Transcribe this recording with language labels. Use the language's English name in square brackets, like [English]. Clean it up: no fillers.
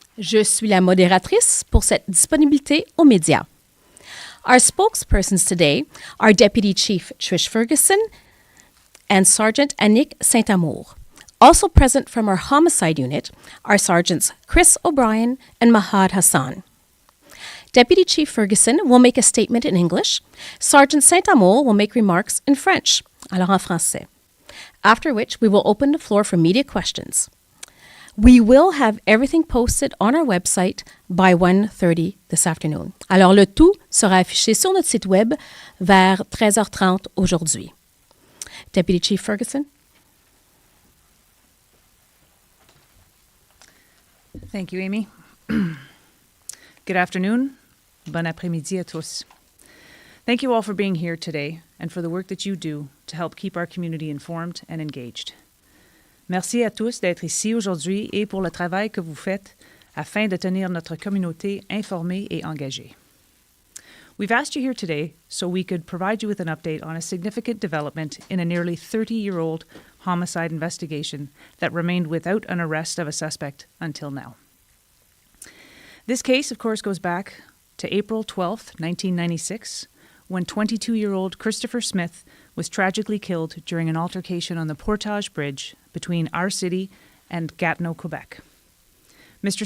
[French] Je suis la modératrice pour cette disponibilité aux médias. [English] Our spokespersons today are Deputy Chief Trish Ferguson and Sergeant Annick Saint-Amour. Also present from our homicide unit are Sergeants Chris O'Brien and Mahad Hassan. Deputy Chief Ferguson will make a statement in English. Sergeant Saint-Amour will make remarks in French, [French] alors en français. [English] After which, we will open the floor for media questions. We will have everything posted on our website by 1:30 this afternoon. [French] Alors, le tout sera affiché sur notre site web vers 13h30 aujourd'hui. [English] Deputy Chief Ferguson. Thank you, Amy. Good afternoon. [French] Bon après-midi à tous. [English] Thank you all for being here today and for the work that you do to help keep our community informed and engaged. [French] Merci à tous d'être ici aujourd'hui et pour le travail que vous faites afin de tenir notre communauté informée et engagée. [English] We've asked you here today so we could provide you with an update on a significant development in a nearly 30-year-old homicide investigation that remained without an arrest of a suspect until now. This case, of course, goes back to April 12th, 1996, when 22-year-old Christopher Smith was tragically killed during an altercation on the Portage Bridge between our city and Gatineau, Quebec. Mr.